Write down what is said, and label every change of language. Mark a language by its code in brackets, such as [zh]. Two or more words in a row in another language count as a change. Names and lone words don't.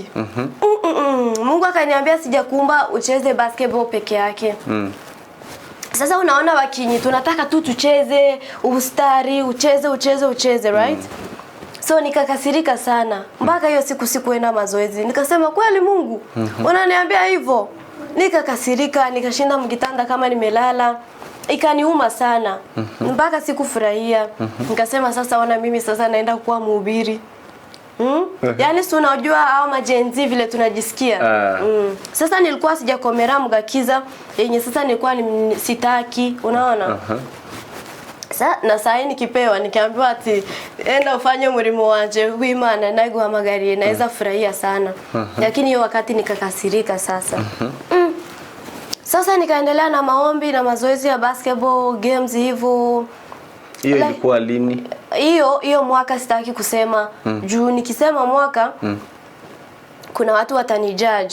[sw] Mungu akaniambia sijakuumba ucheze basketball peke yake. Sasa unaona wakinyi tunataka tu tucheze ustari, ucheze, right? So nikakasirika sana. Mpaka hiyo siku sikuenda mazoezi. Nikasema kweli Mungu, unaniambia hivyo? Nikakasirika, nikashinda mkitanda kama nimelala. Ikaniuma sana. Mpaka sikufurahia. Nikasema sasa ona mimi sasa naenda kuwa mhubiri. Yaani si unajua hao majenzi vile tunajisikia. Sasa nilikuwa sijakomera mgakiza yenye sasa nilikuwa sitaki, unaona? Na saa hii nikipewa nikiambiwa ati enda ufanye [rn] mlimo wanje w'Imana naguhamagariye [sw] naweza furahia sana. Lakini hiyo wakati nikakasirika sasa. Sasa nikaendelea na maombi na mazoezi ya [en] basketball games [sw] hivyo. Hiyo ilikuwa lini? Hiyo mwaka sitaki kusema. Juu nikisema mwaka kuna watu watanijudge.